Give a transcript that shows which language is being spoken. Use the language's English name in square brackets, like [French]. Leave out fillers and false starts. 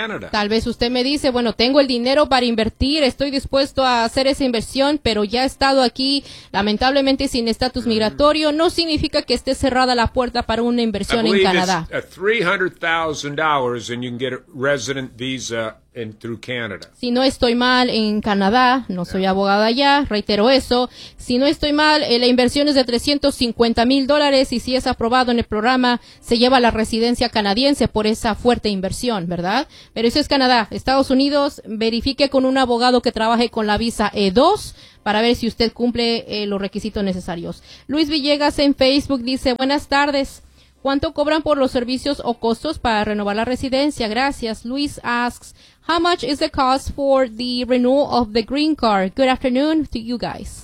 [Spanish] Tal vez usted me dice, bueno, tengo el dinero para invertir, estoy dispuesto a hacer esa inversión, pero ya he estado aquí, lamentablemente, sin estatus migratorio. No significa que esté cerrada la puerta para una inversión en Canadá. [English] $300,000 and you can get a resident visa through Canada. [Spanish] Si no estoy mal, en Canadá, no soy abogada allá, reitero eso. Si no estoy mal, la inversión es de $350,000 y si es aprobado en el programa, se lleva la residencia canadiense por esa fuerte inversión, ¿verdad? Pero eso es Canadá. Estados Unidos, verifique con un abogado que trabaje con la visa E2 para ver si usted cumple los requisitos necesarios. Luis Villegas en Facebook dice, buenas tardes. ¿Cuánto cobran por los servicios o costos para renovar la residencia? Gracias. [English] Luis asks, how much is the cost for the renewal of the green card? Good afternoon to you guys.